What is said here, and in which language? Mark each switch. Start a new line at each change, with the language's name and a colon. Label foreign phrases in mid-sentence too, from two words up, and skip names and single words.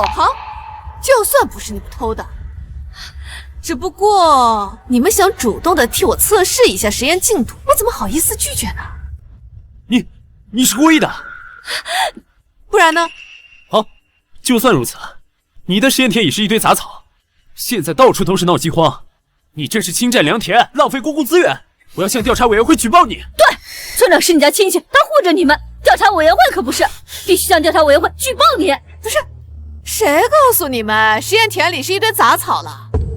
Chinese: 好，就算不是你们偷的，只不过你们想主动的替我测试一下实验进度，我怎么好意思拒绝呢？你是故意的？不然呢？好，就算如此，你的实验田也是一堆杂草，现在到處都是鬧饑荒，你這是侵占良田，浪費公共資源，我要向調查委員會舉報你。對，村長是你家親戚，他護着你們，調查委員會可不是，必須向調查委員會舉報你。不是，誰告訴你們實驗田裡是一堆雜草了？